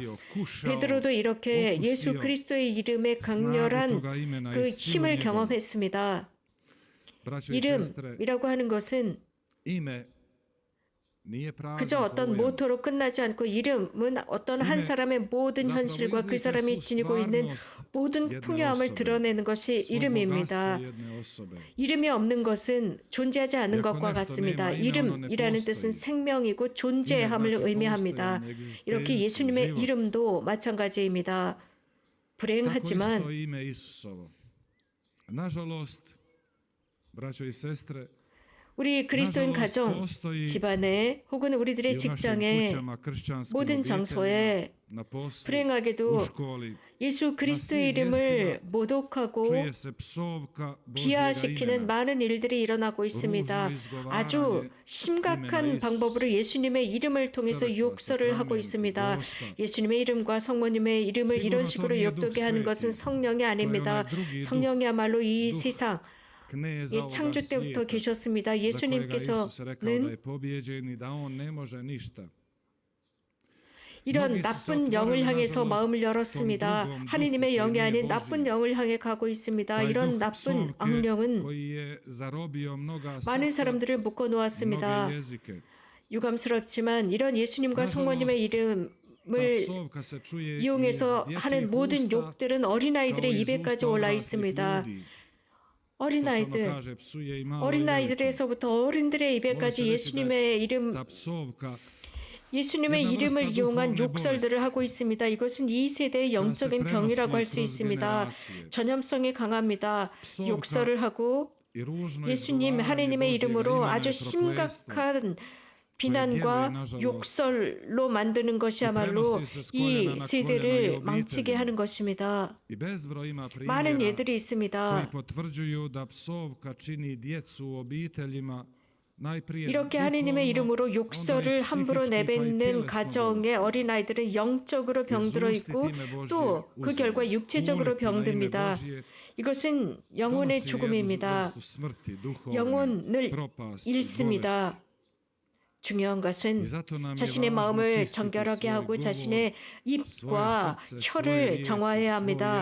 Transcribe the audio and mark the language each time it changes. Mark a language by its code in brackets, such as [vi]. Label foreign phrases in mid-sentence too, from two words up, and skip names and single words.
[ko] 베드로도 이렇게 예수 그리스도의 이름의 강렬한 그 힘을 경험했습니다. [hr] braćo i sestre, [ko] 이름이라고 하는 것은 [hr] ime nije [ko] 그저 [hr] prazan [ko] 어떤 [hr] pojam. [ko] 모토로 끝나지 않고 이름은 어떤 한 사람의 모든 현실과 그 사람이 지니고 있는 모든 풍요함을 드러내는 것이 [hr] Svo [ko] 이름입니다. [hr] bogatstvo jedne osobe. [ko] 이름이 없는 것은 존재하지 않는 것과 같습니다. 이름이라는 뜻은 생명이고 존재함을 의미합니다. 이렇게 예수님의 이름도 마찬가지입니다. [hr] Tako [ko] 불행하지만 [hr] isto ime Isusovo. Nažalost, braćo i sestre, [ko] 우리 그리스도인 가정, 집안에 혹은 [hr] i [ko] 우리들의 [hr] u našim [ko] 직장에 [hr] kućama, kršćanskim [ko] 모든 [hr] obiteljima, [ko] 장소에 [hr] na poslu, [ko] 불행하게도 [hr] u školi, [ko] 예수 그리스도의 이름을 모독하고 [hr] čuje se psovka Božjega [ko] 비하시키는 [hr] imena. [ko] 많은 일들이 일어나고 있습니다. 아주 심각한 방법으로 예수님의 이름을 통해서 욕설을 하고 있습니다. 예수님의 이름과 성모님의 이름을 이런 식으로 욕되게 하는 것은 성령이 아닙니다. 성령이야말로 이 세상 [hr] Kneza [ko] 이 [hr] ovoga [ko] 창조 때부터 [hr] svijeta, [ko] 계셨습니다. [hr] za kojega Isus rekao da [ko] 예수님께서는 [hr] je pobijeđen i da on ne može ništa. [ko] 이런 나쁜 영을 향해서 마음을 열었습니다. 하느님의 영이 아닌 나쁜 영을 향해 가고 있습니다. [hr] Taj [ko] 이런 [hr] duh [ko] 나쁜 [hr] psovke [ko] 악령은 [hr] koji je zarobio mnoga [ko] 많은 [hr] srca, [ko] 사람들을 묶어 놓았습니다. [hr] mnoge jezike. [ko] 유감스럽지만 이런 예수님과 성모님의 [hr] Ta [ko] 이름을 [hr] psovka se čuje [ko] 이용해서 [hr] iz [ko] 하는 [hr] dječjih [ko] 모든 [hr] usta, [ko] 욕들은 어린아이들의 [hr] kao iz [ko] 입에까지 [hr] usta [ko] 올라 [hr] odraslih [ko] 있습니다. [hr] ljudi. To se ono [ko] 어린아이들, [hr] kaže, psuje i malo i veliko. [ko] 어린아이들에서부터 어른들의 입에까지 예수님의 이름, [hr] Ta psovka [ko] 예수님의 이름을 이용한 욕설들을 하고 있습니다. 이것은 이 세대의 영적인 병이라고 할 수 있습니다. 전염성이 강합니다. 욕설을 하고 [hr] i ružno [ko] 예수님, [hr] izgovaranje [ko] 하느님의 [hr] Božjega [ko] 이름으로 [hr] imena [ko] 아주 [hr] je prokletstvo. [ko] 심각한 비난과 욕설로 만드는 것이야말로 이 세대를 망치게 하는 것입니다. [hr] I bezbroj ima [ko] 많은 [hr] primjera [ko] 예들이 있습니다. [hr] koji potvrđuju da psovka čini djecu u obiteljima najprije [ko] 이렇게 [hr] duhovno, [ko] 하느님의 이름으로 [hr] onda i [ko] 욕설을 함부로 [hr] psihički, pa i [ko] 내뱉는 [hr] tjelesno [ko] 가정의 [hr] bolesni. [ko] 어린아이들은 영적으로 병들어 있고 또 그 결과 육체적으로 병듭니다. 이것은 영혼의 죽음입니다. 영혼을 잃습니다. 중요한 것은 자신의 마음을 정결하게 하고 자신의 입과 혀를 정화해야 합니다.